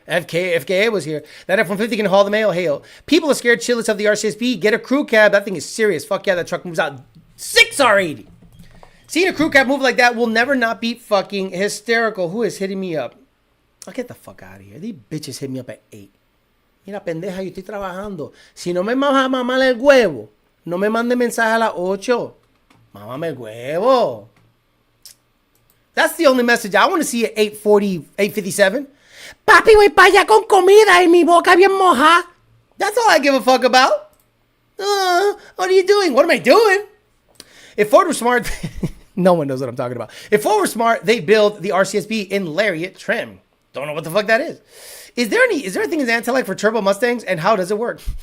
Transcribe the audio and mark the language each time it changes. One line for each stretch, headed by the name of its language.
English: FKA was here. That F-150 can haul the mail. Hail. People are scared shitless of the RCSB. Get a crew cab. That thing is serious. Fuck yeah, that truck moves out 6R80. Seeing a crew cab move like that will never not be fucking hysterical. Who is hitting me up? I'll get the fuck out of here. These bitches hit me up at 8.
Spanish: Mira, pendeja, yo estoy trabajando. Si no me vas a mamar el huevo, no me mande mensaje a las 8. Mamame el huevo.
English: That's the only message I want to see at 8:40, 8:57.
Spanish: Papi, voy para allá con comida y mi boca bien moja.
English: That's all I give a fuck about. What are you doing? What am I doing? If Ford were smart, no one knows what I'm talking about. If Ford were smart, they build the RCSB in Lariat trim. Don't know what the fuck that is. Is there a thing in Anti-like for turbo Mustangs, and how does it work?